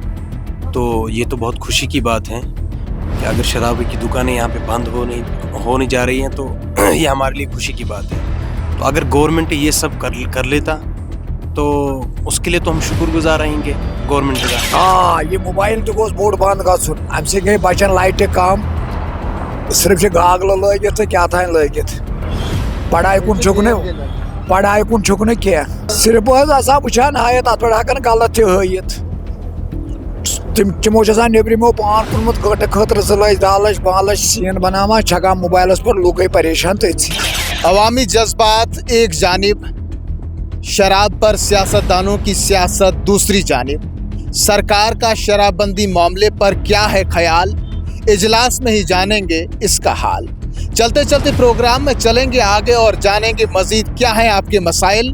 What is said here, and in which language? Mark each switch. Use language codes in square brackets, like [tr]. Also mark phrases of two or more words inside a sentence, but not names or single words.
[ur] تو یہ تو بہت خوشی کی بات ہے کہ اگر شراب کی دکانیں یہاں پہ بند ہونے جا رہی ہیں تو یہ ہمارے لیے خوشی کی بات ہے. تو اگر گورنمنٹ یہ سب کر لیتا تو اس کے لیے تو ہم شکر گزار رہیں گے گورنمنٹ کا. [ks] ہاں یہ موبائل تہ گوٚژھ بوٚڑ بند گژھُن. امہِ سۭتۍ گٔے بچن لایٹہِ کم، صرف چھِ گاگلہٕ لٲگِتھ تہٕ کیٛاہ تام لٲگِتھ. پڑھاے کُن چھُکھ نہٕ کینٛہہ. صرف حظ آسان وٕچھان ہٲیِتھ اتھ پٮ۪ٹھ ہٮ۪کان غلط تہِ ہٲیِتھ. تِمو چھِ آسان نیٚبرِمو پان کوٚرمُت گٲنٛٹہٕ خٲطرٕ 2 لچھ 10 لچھ 5 لچھ سیٖن بناوان چھکان موبائلس پر، لوٗکھ گٔے پریشان تٔتھۍ. [ur] عوامی جذبات ایک جانب، شراب پر سیاستدانوں کی سیاست دوسری جانب. سرکار کا شراب بندی معاملے پر کیا ہے خیال، اجلاس میں ہی جانیں گے اس کا حال. چلتے چلتے پروگرام میں چلیں گے آگے اور جانیں گے مزید کیا ہیں آپ کے مسائل.